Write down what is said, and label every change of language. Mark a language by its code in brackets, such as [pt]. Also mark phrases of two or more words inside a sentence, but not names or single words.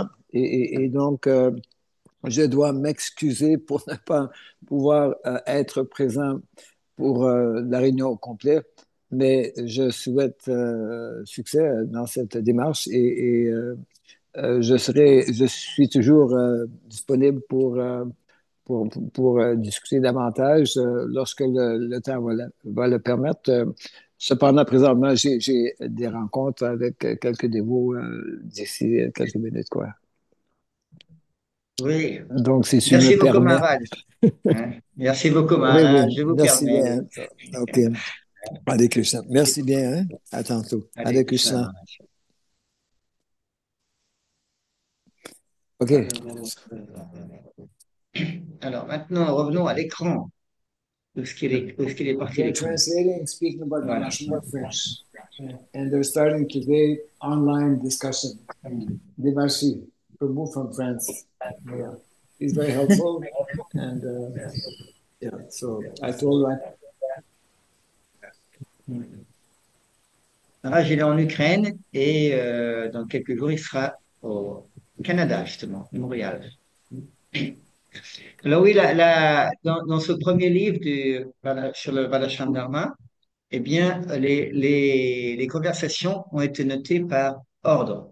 [fr] Et donc, je dois m'excuser pour ne pas pouvoir être présent pour la réunion au complet, mais je souhaite succès dans cette démarche je suis toujours disponible pour discuter davantage lorsque le temps va le permettre. Cependant, présentement, j'ai des rencontres avec quelques dévots d'ici quelques minutes, quoi. Oui. Donc, si tu me Merci beaucoup, permets. Maharaj. Hein. Merci beaucoup, Oui, oui, Maharaj. Je vous merci permets. bien. Oui. OK. [sa] हरे कृष्ण. [fr] Merci bien. Hein? À tantôt. Allez, Hare Krishna, Krishna. Maharaj. OK. Alors maintenant, revenons à l'écran. Où est-ce qu'il est parti [en] They're [fr] l'écran? [en] translating, speaking about [fr] Voilà. [en] Manashma French. And they're starting today online discussion. Demarchi, Prabhu from France. Yeah. He's very helpful. And yeah, so I told him, Maharaj, [fr] il est en Ukraine et dans quelques jours, il sera au Canada, justement, à Montréal. Alors oui, dans ce premier livre sur le Valashram Dharma, eh bien, les conversations ont été notées par ordre.